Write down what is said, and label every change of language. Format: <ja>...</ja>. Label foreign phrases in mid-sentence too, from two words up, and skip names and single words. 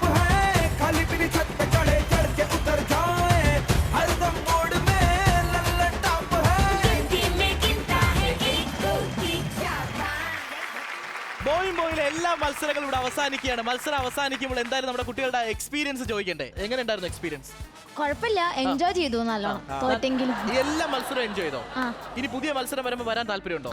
<hi>है खाली पीली छत पे चढ़े चढ़ के उतर जाए हरदम मोड़ में लल्ला टॉप है</hi> <ml>ബോയിലെ എല്ലാ മത്സരങ്ങളും ഇവിടെ അവസാനിക്കുകയാണ്. മത്സരം അവസാനിക്കുമ്പോൾ എന്തായാലും നമ്മുടെ കുട്ടികളുടെ എക്സ്പീരിയൻസ് ചോദിക്കണ്ടേ? എങ്ങനെ ഉണ്ടായിരുന്നു എക്സ്പീരിയൻസ്? കുഴപ്പമില്ല, എൻജോയ് ചെയ്തു നല്ലോണം. തോറ്റെങ്കിലും എല്ലാ മത്സരവും എൻജോയ് ചെയ്തോ? ആ. ഇനി പുതിയ മത്സരം വരുമ്പോൾ വരാൻ താല്പര്യമുണ്ടോ?</ml>